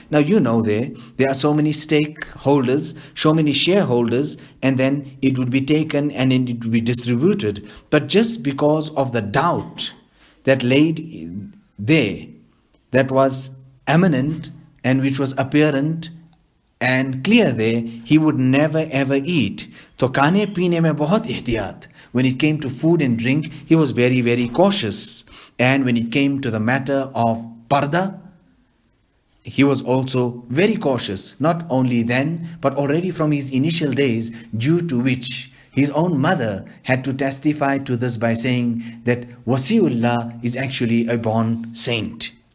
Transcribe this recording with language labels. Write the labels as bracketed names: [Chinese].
[English] Now you know there are so many stakeholders, so many shareholders, and then it would be taken and it would be distributed. But just because of the doubt that laid there, that was eminent and which was apparent and clear there, he would never ever eat. [Hindi] तो खाने पीने में बहुत एहतियात. [English] When it came to food and drink, he was very, very cautious. And when it came to the matter of parda, he was also very cautious. Not only then, but already from his initial days, due to which his own mother had to testify to this by saying that Wasiullah is actually a born saint.